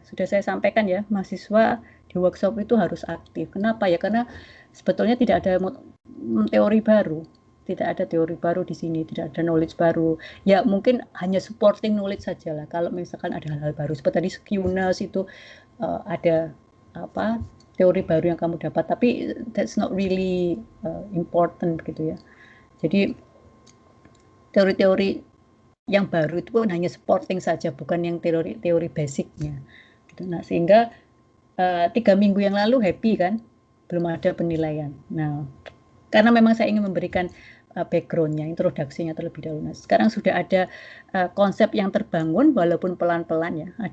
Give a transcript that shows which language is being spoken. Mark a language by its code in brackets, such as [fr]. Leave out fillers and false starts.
[id] Sudah saya sampaikan ya, mahasiswa di workshop itu harus aktif. Kenapa ya? Karena sebetulnya tidak ada teori baru. Tidak ada teori baru di sini, tidak ada knowledge baru. Ya mungkin hanya supporting knowledge saja lah. Kalau misalkan ada hal-hal baru, seperti tadi skewness itu ada apa teori baru yang kamu dapat. [en] Tapi that's not really important gitu ya. [id] Jadi teori-teori yang baru itu pun hanya supporting saja, bukan yang teori basicnya. Gitu. Nah sehingga 3 minggu yang lalu happy kan, belum ada penilaian. Nah karena memang saya ingin memberikan background-nya, introduksinya terlebih dahulu. Nah, sekarang sudah ada konsep yang terbangun, walaupun pelan-pelan ya.